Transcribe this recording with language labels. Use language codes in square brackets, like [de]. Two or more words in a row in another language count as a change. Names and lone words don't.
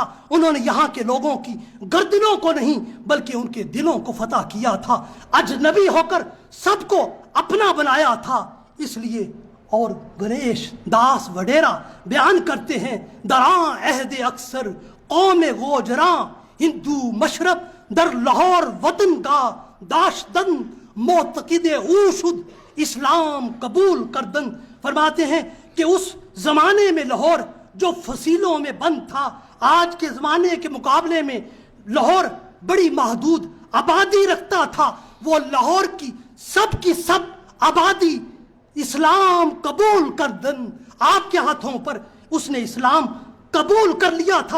[ur] انہوں نے یہاں کے لوگوں کی گردنوں کو نہیں بلکہ ان کے دلوں کو فتح کیا تھا۔ اجنبی ہو کر سب کو اپنا بنایا تھا۔ اس لیے اور گنیش داس وڈیرا بیان کرتے ہیں، [fa] دراں عہد اکثر قوم گوجراں، ہندو مشرب در لاہور وطن کا داشتن، معتقد او شد اسلام قبول کردن۔ [ur] فرماتے ہیں کہ اس زمانے میں لاہور جو فصیلوں میں بند تھا، آج کے زمانے کے مقابلے میں لاہور بڑی محدود آبادی رکھتا تھا، وہ لاہور کی سب آبادی [fa] اسلام قبول کردن، [ur] آپ کے ہاتھوں پر اس نے اسلام قبول کر لیا تھا۔